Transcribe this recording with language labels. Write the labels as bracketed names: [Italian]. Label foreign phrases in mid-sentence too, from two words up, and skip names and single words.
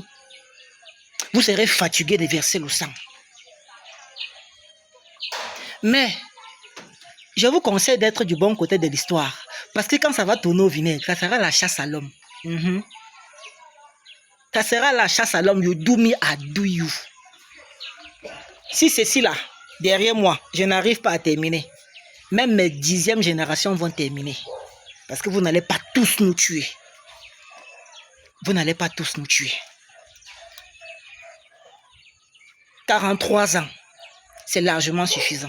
[French] Vous serez fatigué de verser le sang. Mais, je vous conseille d'être du bon côté de l'histoire. Parce que quand ça va tourner au vinaigre, ça sera la chasse à l'homme. Ça sera la chasse à l'homme. [English] You do me, I do you. [French] Si ceci là, derrière moi, je n'arrive pas à terminer, même mes 10e générations vont terminer. Parce que vous n'allez pas tous nous tuer. Vous n'allez pas tous nous tuer. 43 ans, c'est largement suffisant.